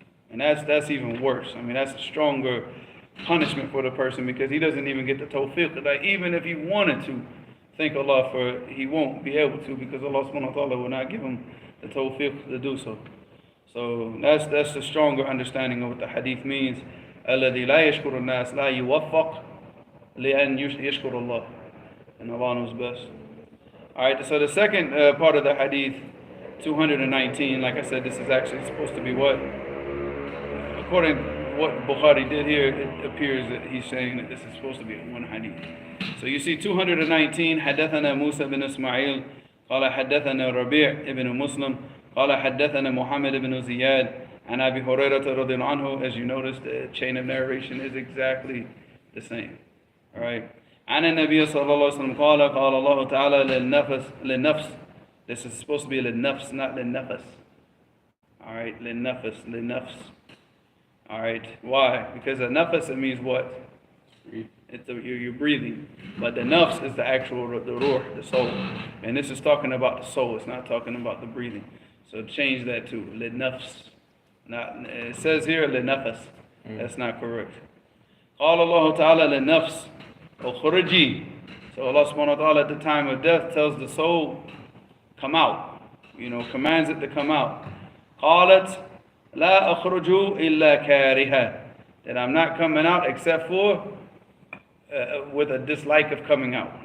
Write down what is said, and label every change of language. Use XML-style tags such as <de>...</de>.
<en>And that's even worse. I mean, that's a stronger punishment for the person, because he doesn't even get the tawfiq. Like even if he wanted to thank Allah for it, he won't be able to, because Allah subhanahu wa ta'ala will not give him the tawfiq to do so. So that's the stronger understanding of what the hadith means.</en> <ar>الذي لا يشكر الناس لا يوفق لأن يشكر الله.</ar> <en>And Allah knows best. Alright, so the second part of the hadith, 219, like I said, this is actually supposed to be what? According to what Bukhari did here, it appears that he's saying that this is supposed to be one hadith. So you see 219,</en> <ar>حدثنا موسى بن إسماعيل قال حدثنا ربيع ابن مسلم قال حدثنا محمد بن زياد عن أبي هريرة رضي الله عنه.</ar> <en>As you notice, the chain of narration is exactly the same. All right.</en> <ar>عن النبي صلى الله عليه وسلم قال قال الله تعالى للنفس.</ar> <en>This is supposed to be للنفس, not للنفس. All right, للنفس. All right. Why? Because a nafas, it means what? You're breathing. But the nafs is the actual, the ruh, the soul. And this is talking about the soul. It's not talking about the breathing. So change that to للنفس. It says here للنفس. That's not correct.</en> <ar>قال الله تعالى للنفس اخرجي.</ar> <en>So Allah subhanahu wa ta'ala at the time of death tells the soul, come out. Commands it to come out.</en> <ar>قالت لا أخرج إلا كارها.</ar> <en>That I'm not coming out except for with a dislike of coming out.</en>